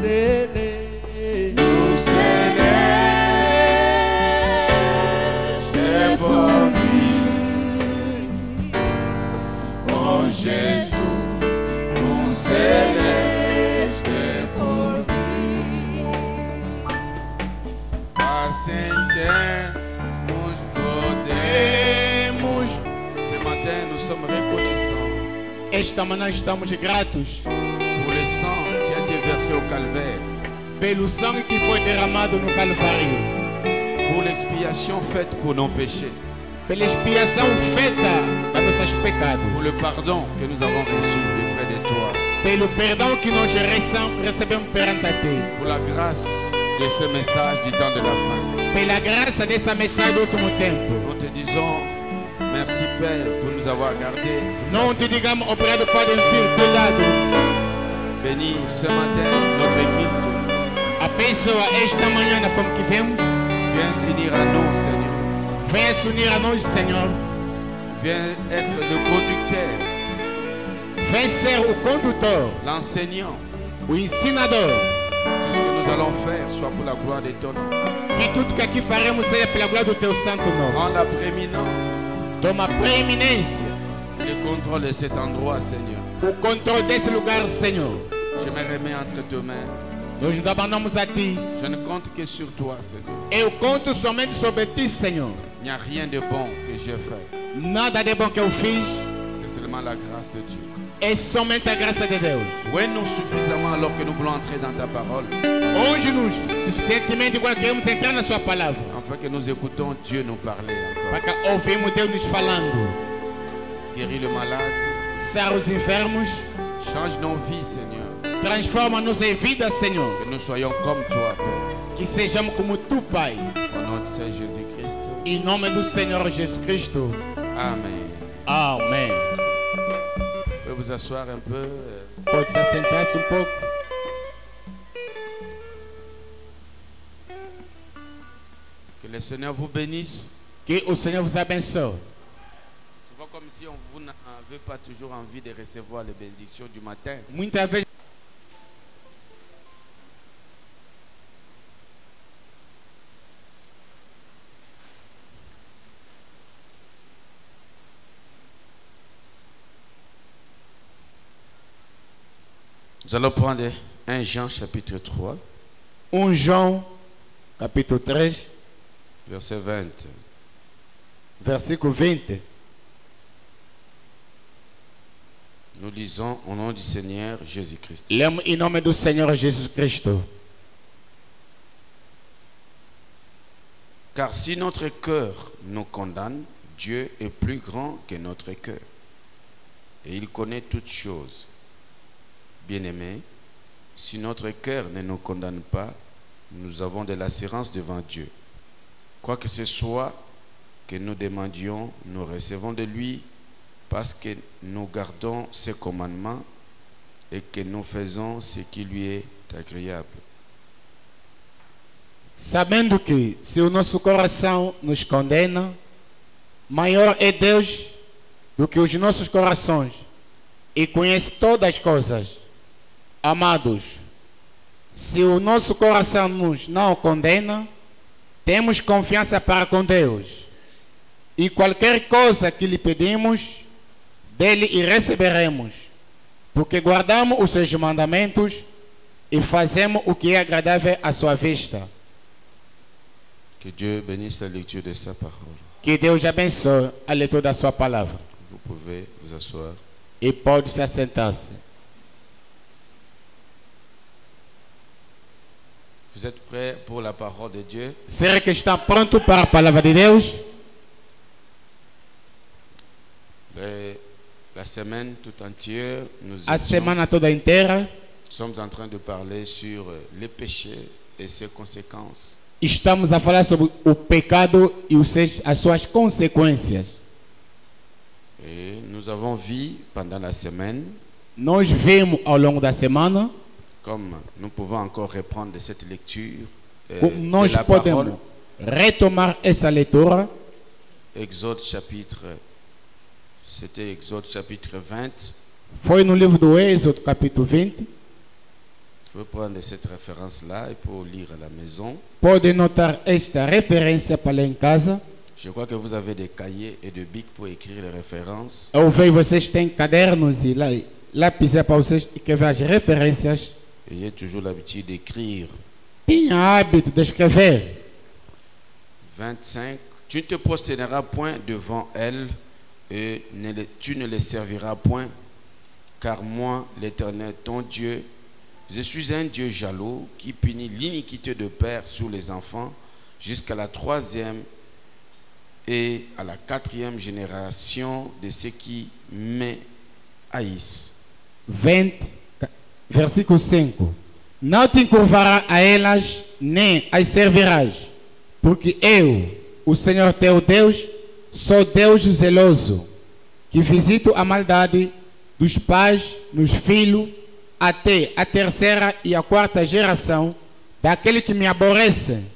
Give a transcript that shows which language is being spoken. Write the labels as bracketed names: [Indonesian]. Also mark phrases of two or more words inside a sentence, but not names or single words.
[Portuguese] celeste é por vir, com Jesus no celeste é por vir. Assentemos, podemos. [French] Ce matin, nous sommes reconnaissants [Portuguese] Esta manhã estamos gratos [French] pour le sang qui a été versé au calvaire, [Portuguese] pelo sangue que foi derramado no Calvário, [French] pour l'expiation faite pour nos péchés, [Portuguese] pela expiação feita dos nossos pecados, [French] pour le pardon que nous avons reçu auprès de toi, [Portuguese] pelo perdão que nós recebemos perante a Ti, [French] pour la grâce de ce message du temps de la fin. [Portuguese] pela graça dessa mensagem do último tempo. [French] Nous te disons merci Père pour nous avoir gardés. [Portuguese] Não te digamos obrigado, Padre, por ter cuidado. [French] Bénis ce matin notre équipe. [Portuguese] Abençoa esta manhã na forma que vemos. [French] Viens s'unir à nous, Seigneur. [Portuguese] Venha se unir a nós, Senhor. [French] Viens être le conducteur, [Portuguese] Vem ser o condutor, [French] l'enseignant. [Portuguese] o ensinador. [French] Tout ce que nous allons faire soit pour la gloire de ton nom. [Portuguese] Que tudo que aqui faremos seja pela glória do Teu santo nome. [French] Prends la prééminence, [Portuguese] Toma preeminência, [French] le contrôle de cet endroit, Seigneur. [Portuguese] o controle desse lugar, Senhor. [French] Je me remets entre tes mains. [Portuguese] Nós nos abandonamos a Ti. [French] Je ne compte que sur toi, Seigneur. [Portuguese] Eu conto somente sobre Ti, Senhor. [French] Il n'y a rien de bon que j'ai fait. [Portuguese] Nada de bom que eu fiz. [French] C'est seulement la grâce de Dieu. [Portuguese] É somente a graça de Deus. [French] Ouais-nous suffisamment alors que nous voulons entrer dans ta parole, [Portuguese] Onde-nos suficientemente quando queremos entrar na Sua palavra. [French] afin que nous écoutons Dieu nous parler encore. [Portuguese] Para que ouvimos Deus nos falando. [French] Guéris le malade, [Portuguese] Sara os enfermos. [French] change nos vies, Seigneur. [Portuguese] Transforma nossas vidas, Senhor. [French] Que nous soyons comme toi, Père. [Portuguese] Que sejamos como Tu, Pai. [French] Au nom de Saint Jésus-Christ. [Portuguese] Em nome do Senhor Jesus Cristo. [French] Amen. [Portuguese] Amém. [French] Vous pouvez vous asseoir un peu. [Portuguese] Pode se assentar-se um pouco. [French] Que le Seigneur vous bénisse. [Portuguese] Que o Senhor vos abençoe. [French] Souvent comme si vous n'avez pas toujours envie de recevoir les bénédictions du matin. [Portuguese] Muitas vezes [French] Nous allons prendre 1 Jean chapitre 3, [Portuguese] 1 João, capítulo 3, [French] verset 20. [Portuguese] versículo 20. [French] Nous lisons au nom du Seigneur Jésus-Christ. [Portuguese] Lemos em nome do Senhor Jesus Cristo. [French] Car si notre cœur nous condamne, Dieu est plus grand que notre cœur. Et il connaît toutes choses. Bien-aimés, si notre cœur ne nous condamne pas, nous avons de l'assurance devant Dieu. Quoi que ce soit que nous demandions, nous recevons de lui parce que nous gardons ses commandements et que nous faisons ce qui lui est agréable. [Portuguese] Sabendo que se o nosso coração nos condena, maior é Deus do que os nossos corações e conhece todas as coisas. Amados, Se o nosso coração nos não condena, temos confiança para com Deus. E qualquer coisa que lhe pedimos, dele e receberemos, porque guardamos os seus mandamentos e fazemos o que é agradável à sua vista. [French] Que Dieu bénisse la lecture de sa parole. [Portuguese] Que Deus abençoe a leitura da sua palavra. [French] Vous pouvez vous asseoir. [Portuguese] E pode se assentar-se. [French] Vous êtes prêts pour la parole de Dieu? [Portuguese] Será que está pronto para a palavra de Deus? [French] La semaine tout entière, [Portuguese] A semana toda inteira, [French] sommes en train de parler sur les péchés et ses conséquences. [Portuguese] estamos a falar sobre o pecado e as suas consequências. [French] Et nous avons vu pendant la semaine, [Portuguese] Nós vimos ao longo da semana, [French] comme nous pouvons encore reprendre cette lecture [Portuguese] como [French] de [Portuguese] nós [French] la [Portuguese] podemos [French] parole, [Portuguese] retomar essa leitura. [French] Exode chapitre, c'était Exode chapitre 20. [Portuguese] Foi no livro do Êxodo, capítulo 20. [French] Je vais prendre cette référence-là et pour lire à la maison. [Portuguese] Pode notar esta referência para ler em casa. [French] Je crois que vous avez des cahiers et des bics pour écrire les références. [Portuguese] Eu vejo vocês têm cadernos e lápis para vocês escrever as referências. [French] Ayez toujours l'habitude d'écrire. [Portuguese] Tenha hábito de escrever. 25. [French] Tu ne te prosterneras point devant elles et tu ne les serviras point, car moi, l'Éternel, ton Dieu, je suis un Dieu jaloux qui punit l'iniquité de père sur les enfants jusqu'à la 3e et à la 4e génération de ceux qui me haïssent. 20, [Portuguese] versículo 5. Não te encurvarás a elas, nem as servirás, porque eu, o Senhor teu Deus, sou Deus zeloso, que visito a maldade dos pais nos filhos, até a 3ª e a 4ª geração daquele que me aborrece.